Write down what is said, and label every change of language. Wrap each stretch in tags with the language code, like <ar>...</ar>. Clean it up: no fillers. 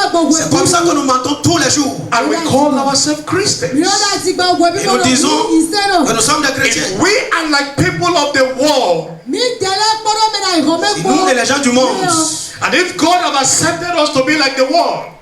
<fr>C'est comme ça que nous mentons tous les jours.</fr> <en>And we call ourselves Christians.</en> <fr>Et nous disons que nous sommes des chrétiens.</fr> <en>If we are like people of the world,</en> <fr>si nous et les gens du monde,</fr> <en>and if God have accepted us to be like the world,</en>